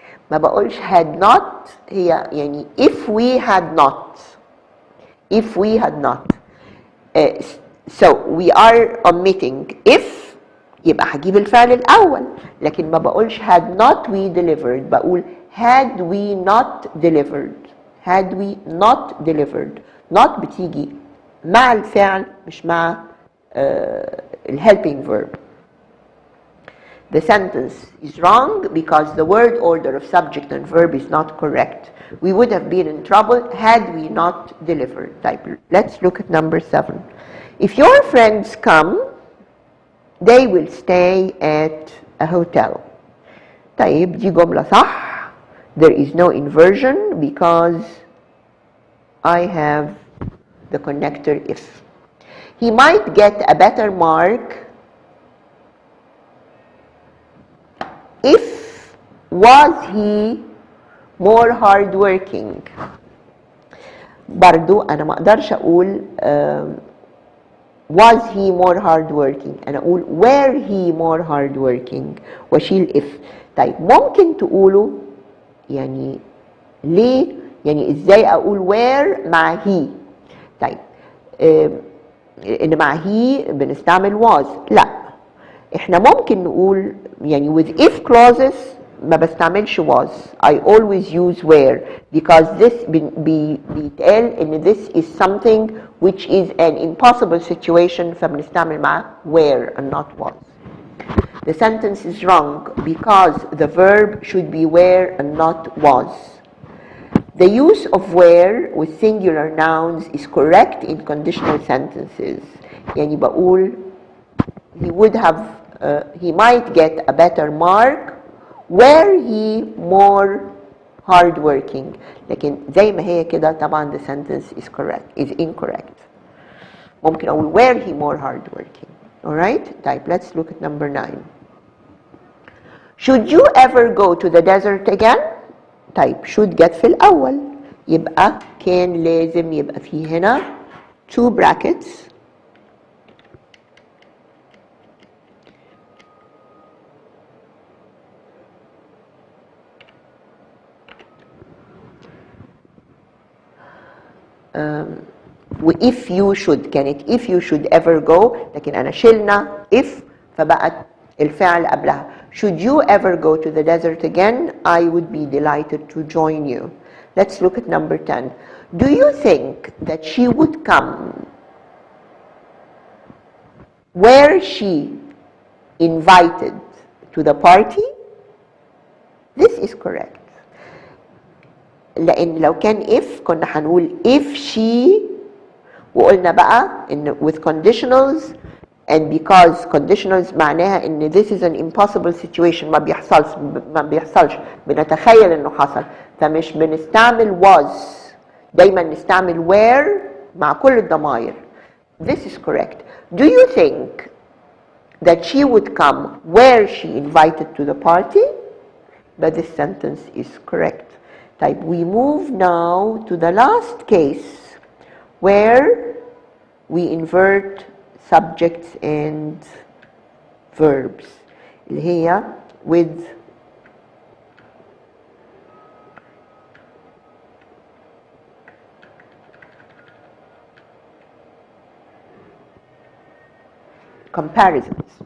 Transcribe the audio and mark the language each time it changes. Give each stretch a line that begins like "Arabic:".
Arabic: ما بقولش
English: had not،
Arabic: هي يعني
English: if we had not. If we had not. So we are omitting if،
Arabic: يبقى هجيب الفعل الأول، لكن ما بقولش
English: had not we delivered،
Arabic: بقول
English: had we not delivered. had we not delivered.
Arabic: not بتيجي مع الفعل مش مع helping verb.
English: The sentence is wrong because the word order of subject and verb is not correct. We would have been in trouble had we not delivered. Let's look at number 7. If your friends come, they will stay at a hotel.
Arabic: طيب دي جملة صح.
English: There is no inversion because I have the connector if. He might get a better mark if was he more hardworking.
Arabic: برضو أنا ما أقدرش أقول
English: was he more hardworking،
Arabic: أنا أقول
English: were he more hardworking
Arabic: وأشيل
English: if.
Arabic: طيب ممكن تقولوا يعني ليه، يعني إزاي أقول were مع he. طيب إن مع he بنستعمل was، لا إحنا ممكن نقول يعني
English: with if clauses
Arabic: ما بستعملش was.
English: I always use were because this
Arabic: بيتقال إن
English: this is something which is an impossible situation
Arabic: فبنستعمل مع
English: were and not was. The sentence is wrong because the verb should be were and not was. The use of were with singular nouns is correct in conditional sentences.
Arabic: يعني بقول
English: he would have he might get a better mark were he more hardworking.
Arabic: لكن زي ما هي كده طبعا
English: the sentence is incorrect.
Arabic: ممكن أقول
English: were he more hardworking. Alright?
Arabic: طيب
English: let's look at number 9. Should you ever go to the desert again?
Arabic: طيب should جت في الأول يبقى كان لازم يبقى فيه هنا 2 brackets
English: if you should
Arabic: كانت
English: if you should ever go،
Arabic: لكن أنا شلنا if فبقت الفعل قبلها.
English: Should you ever go to the desert again, I would be delighted to join you. Let's look at number 10. Do you think that she would come were she invited to the party? This is correct.
Arabic: لأن لو كان if كنا هنقول if she، وقلنا بقى إن
English: with conditionals، and because conditionals
Arabic: معناها إن
English: this is an impossible situation،
Arabic: ما بيحصلش بنتخيل إنه حصل، فمش بنستعمل was، دايما نستعمل were مع كل الضمائر.
English: This is correct. Do you think that she would come were she invited to the party? But this sentence is correct. Type. We move now to the last case where we invert subjects and verbs
Arabic: اللي هي
English: with comparisons.